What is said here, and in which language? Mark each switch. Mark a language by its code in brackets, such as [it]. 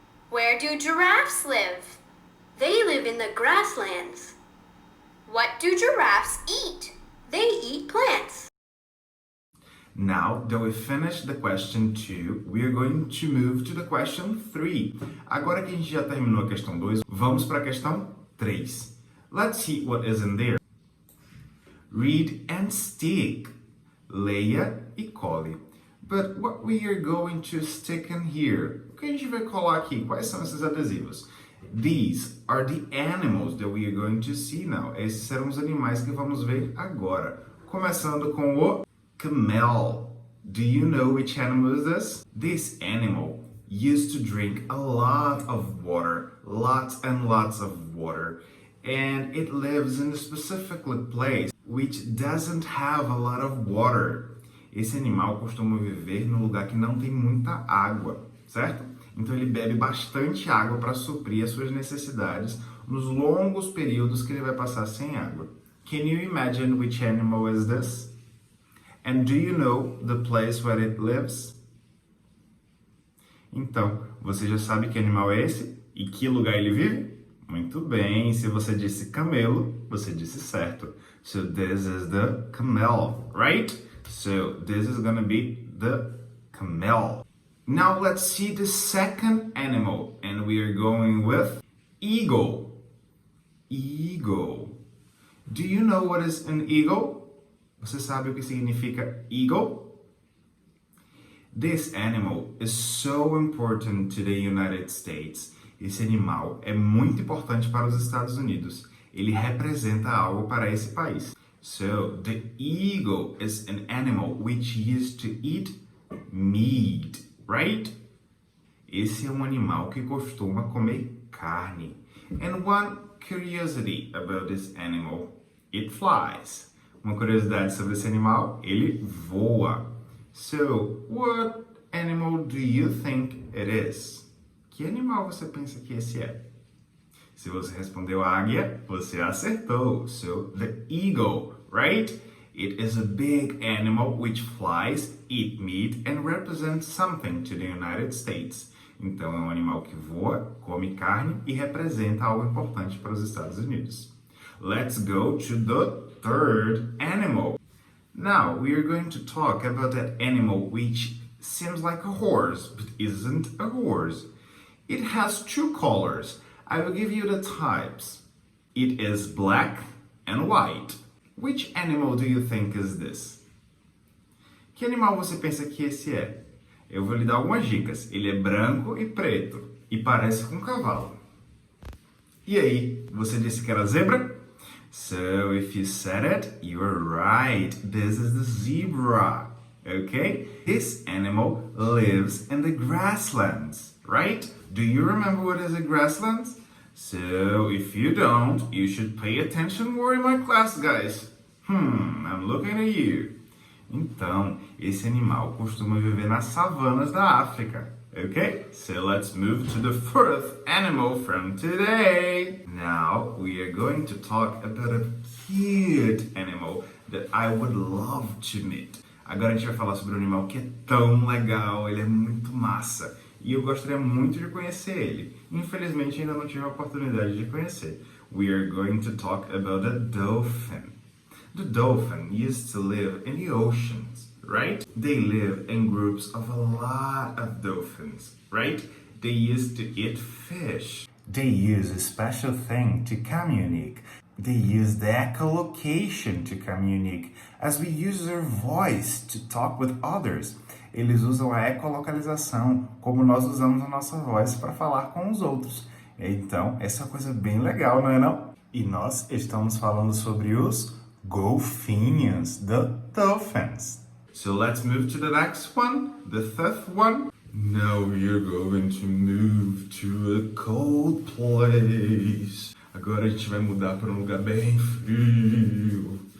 [en] Where do giraffes live? They live in the grasslands. What do giraffes eat? They eat plants. Now that we finished the question 2, we are going to move to the question 3. [pt] Agora que a gente já terminou a questão 2, vamos para a questão 3. [en] Let's see what is in there. Read and stick. [pt] Leia e cole. [en] But what we are going to stick in here? [pt] O que a gente vai colar aqui? Quais são esses adesivos? [en] These are the animals that we are going to see now. [pt] Esses serão os animais que vamos ver agora. Começando com o camel. [en] Do you know which animal is this? This animal used to drink a lot of water. Lots and lots of water. And it lives in a specific place which doesn't have a lot of water. [pt] Esse animal costuma viver no lugar que não tem muita água, certo? Então ele bebe bastante água para suprir as suas necessidades nos longos períodos que ele vai passar sem água. [en] Can you imagine which animal is this? And do you know the place where it lives? [pt] Então, você já sabe que animal é esse? E que lugar ele vive? Muito bem, se você disse camelo, você disse certo. [en] So this is the camel, right? So this is gonna be the camel. Now let's see the second animal, and we are going with eagle. Eagle. Do you know what is an eagle? [pt] Você sabe o que significa eagle? [en] This animal is so important to the United States. [pt] Esse animal é muito importante para os Estados Unidos. Ele representa algo para esse país. [en] So, the eagle is an animal which used to eat meat, right? [pt] Esse é um animal que costuma comer carne. [en] And one curiosity about this animal, it flies. [pt] Uma curiosidade sobre esse animal, ele voa. [en] So, what animal do you think it is? [pt] Que animal você pensa que esse é? Se você respondeu águia, você acertou. [en] So, the eagle, right? It is a big animal which flies, eat meat, and represents something to the United States. [pt] Então, é um animal que voa, come carne e representa algo importante para os Estados Unidos. [en] Let's go to the third animal. Now, we are going to talk about that animal which seems like a horse, but isn't a horse. It has two colors. I will give you the types. It is black and white. Which animal do you think is this? [pt] Que animal você pensa que esse é? Eu vou lhe dar algumas dicas. Ele é branco e preto e parece com um cavalo. E aí, você disse que era zebra? [en] So, if you said it, you are right. This is the zebra. Okay? This animal lives in the grasslands, right? Do you remember what is a grassland? So, if you don't, you should pay attention more in my class, guys. I'm looking at you. [pt] Então, esse animal costuma viver nas savanas da África. [en] Okay, so let's move to the fourth animal from today. Now, we are going to talk about a cute animal that I would love to meet. [pt] Agora a gente vai falar sobre um animal que é tão legal, ele é muito massa. E eu gostaria muito de conhecer ele. Infelizmente, ainda não tive a oportunidade de conhecer. [en] We are going to talk about a dolphin. The dolphin used to live in the oceans, right? They live in groups of a lot of dolphins, right? They used to eat fish. They use a special thing to communicate. They use the echolocation to communicate, as we use our voice to talk with others. [pt] Eles usam a ecolocalização, como nós usamos a nossa voz para falar com os outros. Então, essa é uma coisa bem legal, não é não? E nós estamos falando sobre os golfinhos, [en] the dolphins. So let's move to the next one, the fifth one. Now you're going to move to a cold place. [pt] Agora a gente vai mudar para um lugar bem frio.